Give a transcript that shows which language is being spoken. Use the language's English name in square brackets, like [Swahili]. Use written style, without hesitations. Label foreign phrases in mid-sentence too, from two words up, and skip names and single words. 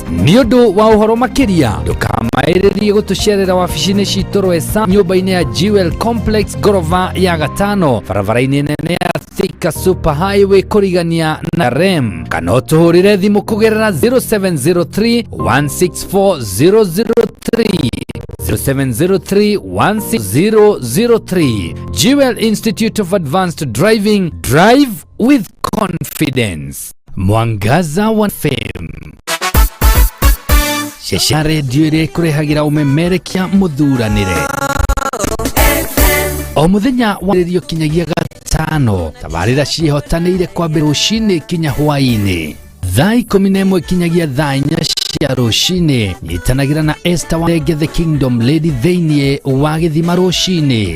[Kikuyu] Nĩ ũndũ wa ũhoro makĩria, ndũkamaĩrĩrie gũtũcerera wabici-inĩ citũ Rwesa, nyũmba-inĩ ya Jewel Complex gorofa ya gatano, barabara-inĩ nene ya Thika Super Highway kũrigania na REM, kana ũtũhũrĩre thimũ kũgerera 0703 164 003 0703 16003. [English] Jewel Institute of Advanced Driving, drive with confidence. [Kikuyu] Mwangaza wa FM. Shesha radio ĩrĩa ĩkũrehagĩra ũmemerekia mũthuranĩre. O mũthenya wa radio kinyagia gatano, tabarĩra ciĩhotanĩire kwambĩrĩria rũcinĩ kinya hwaĩ-inĩ. Thaa 11 kinyagia thaa 4 cia rũcinĩ, nyitanagĩra na Esther Warenge the Kingdom Lady thĩinĩ wa gĩthima rũcinĩ.